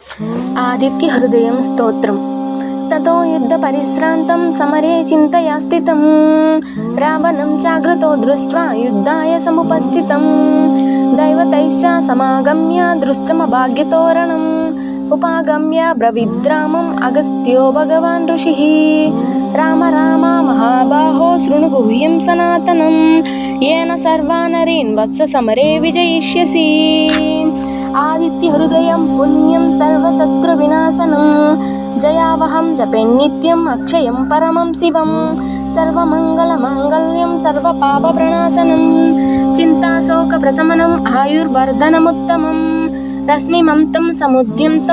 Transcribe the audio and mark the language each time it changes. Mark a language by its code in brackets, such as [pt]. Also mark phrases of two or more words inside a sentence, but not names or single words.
[sa] ఆదిత్య హృదయం స్తోత్రం. తతో యుద్ధ పరిశ్రాంతం సమరే చింతయా స్థితం రావణం చాగ్రతో దృష్ట్వా యుద్ధాయ సముపస్థితం దైవతైస్య సమాగమ్య దృష్టమభాగ్యతోరణం ఉపాగమ్య బ్రవిద్రామం అగస్త్యో భగవాన్ ఋషిః రామ రామ మహాబాహో శృణు గుహ్యం సనాతనం येन सर्वानरीन् वत्स समरे विजयिष्यसि. आदित्य हृदयं पुण्यं सर्वशत्रुविनाशनं जयावहं जपेन्नित्यम् अक्षयं परमं शिवं सर्वमङ्गलमाङ्गल्यं सर्वपापप्रणाशनं चिन्ताशोकप्रशमनम् आयुर्वर्धनमुत्तमं रश्मिमन्तं समुद्यन्तं